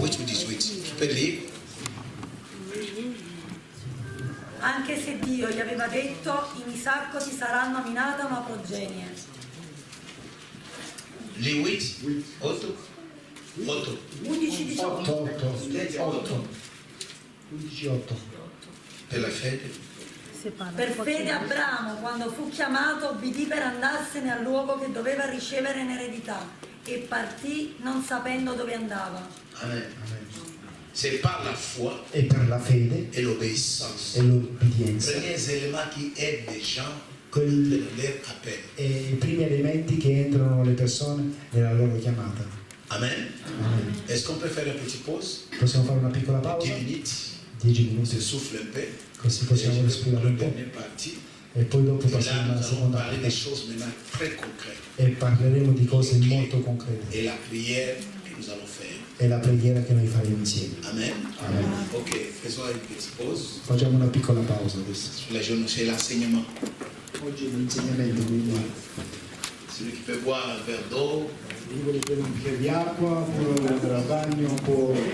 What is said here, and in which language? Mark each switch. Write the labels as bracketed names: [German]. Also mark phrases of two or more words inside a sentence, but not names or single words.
[French] 8 ou 18. Tu peux lire. [Italian] Anche se Dio gli aveva detto in Isacco ti sarà nominata una progenie. [French] Lis 8. 8. 8. 11, 18. 8. 11, 8. [Italian] Per la fede. Per fede Abramo, quando fu chiamato, obbedì per andarsene al luogo che doveva ricevere in eredità e partì non sapendo dove andava. [French] Amen. C'est par la foi [Italian] E per la fede [French] et l'obéissance. [Italian] e l'obbedienza. [French] Premiers éléments qui aident les gens [Italian] Quelli [French] dans leur appel. [Italian] e i primi elementi che entrano le persone nella loro chiamata. [French] Amen. [Italian] Amen. [French] Est-ce qu'on peut faire une petite pause? [Italian] Possiamo fare una piccola pausa? [French] 10 minutes. [Italian] 10 [French] On [Italian] minuti, [French] se souffle un peu. [Italian] così [French] Et [Italian] possiamo [French] je vais [Italian] respirare [French] pour [Italian] un [French] la [Italian] po'. [French] dernière partie. [Italian] E poi dopo [French] Et là, [Italian] passiamo [French] nous [Italian] alla [French] allons [Italian] seconda [French] parler des [Italian] parte [French] choses maintenant très concrètes. [Italian] e parleremo di cose molto concrete. [French] Et la prière que nous allons faire. [Italian] È la preghiera che noi faremo insieme. [French] Amen. [Italian] Amen. [French] Ok, faisons une petite pause. [Italian] Facciamo una piccola pausa adesso. [French] Sur la journée, c'est l'enseignement. [Italian] Oggi è l'insegnamento, quindi [French] Celui qui peut boire un verre d'eau, [Italian] chi vuole bere un bicchiere di acqua, può andare al bagno, può...